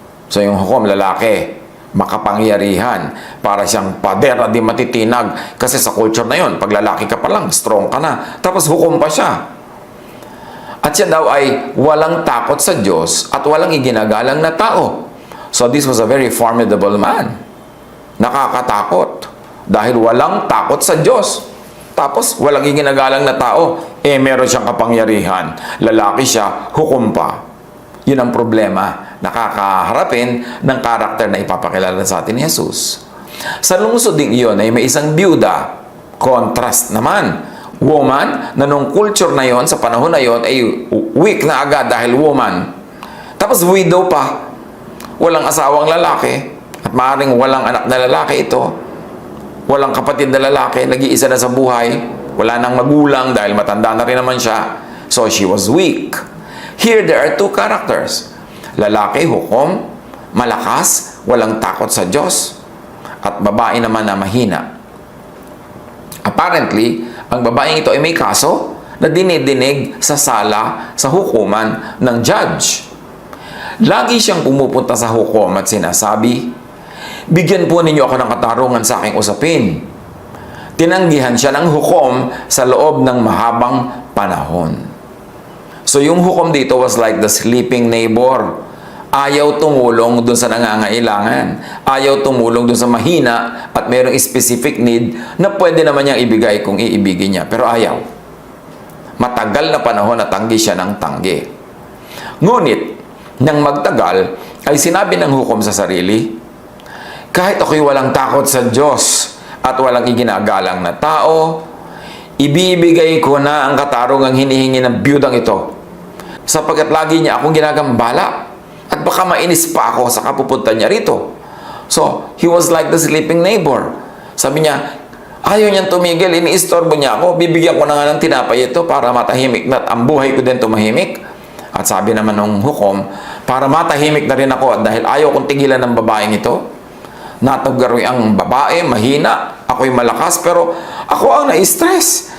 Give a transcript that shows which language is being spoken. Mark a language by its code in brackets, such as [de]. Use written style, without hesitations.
[tl] So yung hukom, lalaki, makapangyarihan, para siyang padera di matitinag. Kasi sa culture na yon, pag lalaki ka pa lang, strong ka na. Tapos hukom pa siya. At siya daw ay walang takot sa Diyos at walang iginagalang na tao. [en] So this was a very formidable man. [tl] Nakakatakot. Dahil walang takot sa Diyos. Tapos walang iginagalang na tao. Meron siyang kapangyarihan. Lalaki siya, hukom pa. Yun ang problema. Nakakaharapin ng karakter na ipapakilala sa atin ni Jesus. Sa lungsod ding iyon ay may isang byuda. Contrast naman. Woman, na nung culture na yon, sa panahon na yon, ay weak na agad dahil woman. Tapos Tapos widow pa. Walang asawang lalaki. At maaaring walang anak na lalaki ito. Walang kapatid na lalaki. Nag-iisa na sa buhay. Wala nang magulang dahil matanda na rin naman siya. [en] So she was weak. Here there are two characters. [tl] Lalaki, hukom, malakas, walang takot sa Diyos. At babae naman na mahina. Apparently, ang babaeng ito ay may kaso na dinidinig sa sala sa hukuman ng judge. Lagi siyang pumupunta sa hukom at sinasabi, bigyan po ninyo ako ng katarungan sa aking usapin. Tinanggihan siya ng hukom sa loob ng mahabang panahon. [en] So [tl] yung hukom dito [en] was like the sleeping neighbor. [tl] Ayaw tumulong dun sa nangangailangan. Ayaw tumulong dun sa mahina at mayroong [en] specific need [tl] na pwede naman niyang ibigay kung iibigin niya. Pero ayaw. Matagal na panahon na tanggi siya ng tanggi. Ngunit, nang magtagal, ay sinabi ng hukom sa sarili, kahit ako'y walang takot sa Diyos at walang iginagalang na tao, ibibigay ko na ang katarungang hinihingi ng biyudang ito. Sapagkat lagi niya akong ginagambala. At baka mainis pa ako sa kapupunta niya rito. [en] So, he was like the sleeping neighbor. [tl] Sabi niya, ayaw niyang tumigil, iniistorbo niya ako, bibigyan ko na nga ng tinapay ito para matahimik na at ang buhay ko din tumahimik. At sabi naman ng hukom, para matahimik na rin ako dahil ayaw kong tigilan ng babaeng ito. Natagaroy ang babae, mahina, ako'y malakas, pero ako ang na-stress.